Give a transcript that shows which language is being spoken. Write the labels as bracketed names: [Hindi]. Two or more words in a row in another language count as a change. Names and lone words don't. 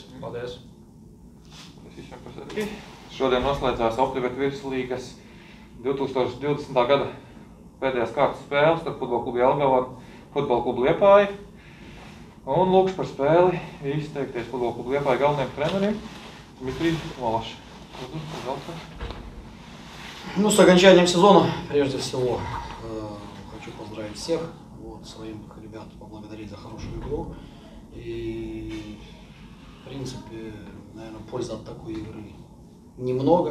[Latvian] Paldies visiem par sezonu. Šodien noslēdzās Optibet virslīgas 2020. gada pēdējās kārtas spēles starp Futbola klubu Jelgava un Futbola klubu Liepāja. Un lūkšu par spēli izteikties Futbola klubu Liepāja galvenajiem treneriem Дмитрий Малаш. [Russian] Пожалуйста. Ну, с окончанием сезона, прежде всего, хочу поздравить всех, вот, своих ребят поблагодарить за хорошую игру. И, в принципе, наверное, пользы от такой игры немного.